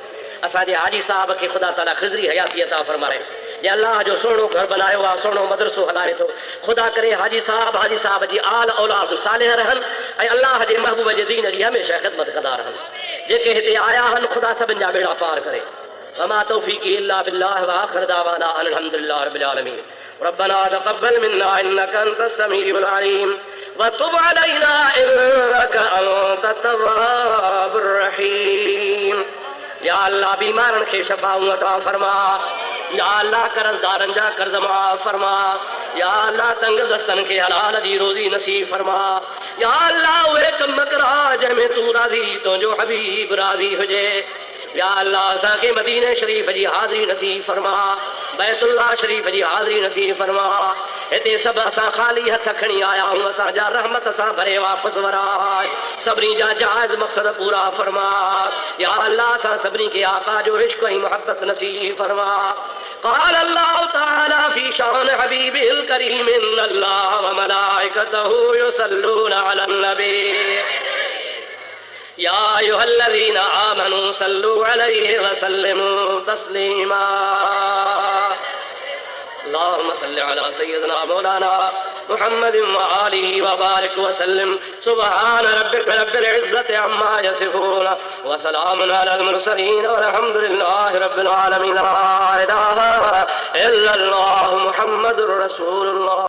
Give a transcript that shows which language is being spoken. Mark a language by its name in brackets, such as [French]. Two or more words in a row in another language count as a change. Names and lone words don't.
[Sindhi] असांजे हाजी साहब खे ख़ुदा ताला ख़िज़री हयाती अता फरमाए। ये अल्लाह जो सोनो घर बनायो आहे, सोनो मदरसो हलाए थो। ख़ुदा करे हाजी साहब जी आल औलाद सालिह रहनि ऐं अल्लाह जे महबूब जे दीन जी हमेशह ख़िदमत कंदा रहनि। जेके हिते आया आहिनि ख़ुदा सभिनि जा बेड़ा पार करे। [Arabic] وما توفيقي إلا بالله وآخر دعوانا الحمد لله رب العالمين. ربنا تقبل منا إنك أنت السميع العليم وتب علينا إنك أنت التواب الرحيم. يا الله [Sindhi] बीमारनि खे शफ़ाऊं अता फरमा। [Arabic] يا الله [Sindhi] कर्ज़दारनि जा कर्ज़ माफ़ फरमा। [Arabic] يا الله [Sindhi] तंग दस्तनि खे हलाल जी रोज़ी नसीब फरमा। [Arabic] يا الله [Sindhi] उहे कम करा जंहिंमें तूं राज़ी, तुंहिंजो हबीब राज़ी हुजे। [Arabic] يا الله [Sindhi] असांखे मदीने शरीफ़ जी हाज़िरी नसीब फरमा, बैतुल्लाह शरीफ़ जी हाज़िरी नसीब फरमा। हिते सभु असां ख़ाली हथ खणी आया आहियूं, असांजा रहमत सां भरे वापसि वराए। सभिनी जा जाइज़ मक़सद पूरा फरमा। [Arabic] يا الله [Sindhi] असां सभिनी खे आका जो इश्क़ ऐं मोहब्बत नसीब फरमा। [Arabic] قال الله تعالى في شأن حبيبه الكريم إن الله وملائكته يصلون على النبي يا أيها الذين آمنوا صلوا عليه وسلموا تسليما اللهم صل على سيدنا مولانا محمد وآله وبارك وسلم سبحان ربك رب العزة عما يصفون وسلام على المرسلين والحمد لله رب العالمين لا إله إلا الله محمد رسول الله